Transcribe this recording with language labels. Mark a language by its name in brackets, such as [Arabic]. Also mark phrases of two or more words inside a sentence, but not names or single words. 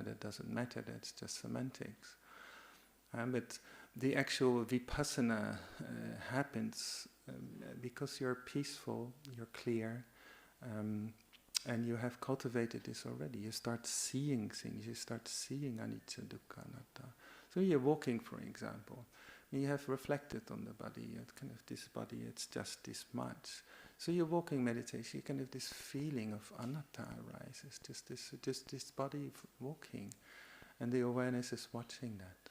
[English] That doesn't matter. That's just semantics. But the actual vipassana happens because you're peaceful, you're clear, and you have cultivated this already. You start seeing things. You start seeing [Pali] anicca, dukkha, anatta. [English] So you're walking, for example. You have reflected on the body. Kind of this body, it's just this much. So you're walking meditation. You kind of this feeling of anatta arises. Just this body walking, and the awareness is watching that.